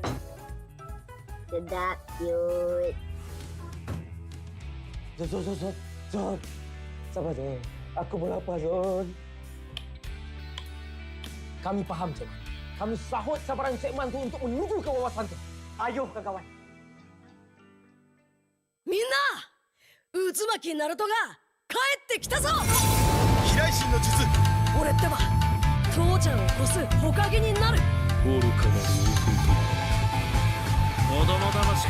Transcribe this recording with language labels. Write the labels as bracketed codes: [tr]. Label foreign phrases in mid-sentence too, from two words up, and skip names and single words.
[ms] Sedap, cute. Zon. Sabar, Zon. Aku pun lapar, Zon. Kami faham, Zon. Kami sahut sabaran segmen tu untuk menuju ke wawasan tu. Ayuh, kawan. [ja] みんな、渦巻きナルトが帰ってきたぞ。飛来神の術。俺ってば父ちゃんを越す火影になる。愚かなる弟よ。子供騙しか。